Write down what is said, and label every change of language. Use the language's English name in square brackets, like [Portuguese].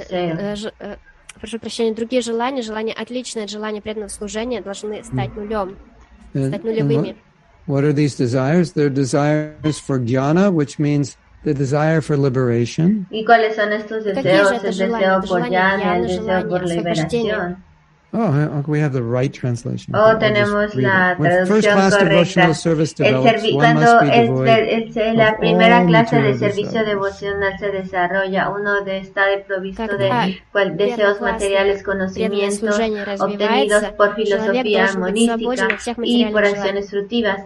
[Russian] служения, прошу прощения, другие желания, желания отличные от желания преданного служения, должны стать нулем, стать нулевыми. [English] What are these desires? They're desires for jnana, which means the desire for liberation. [Spanish] ¿Y cuáles son estos deseos? El deseo por jnana, el deseo por liberación. [English] Oh, we have the right translation. [Spanish] Oh, tenemos la traducción correcta. Cuando la primera clase de servicio devocional se desarrolla, uno está desprovisto de deseos materiales, conocimientos obtenidos por filosofía monística y por acciones fructivas.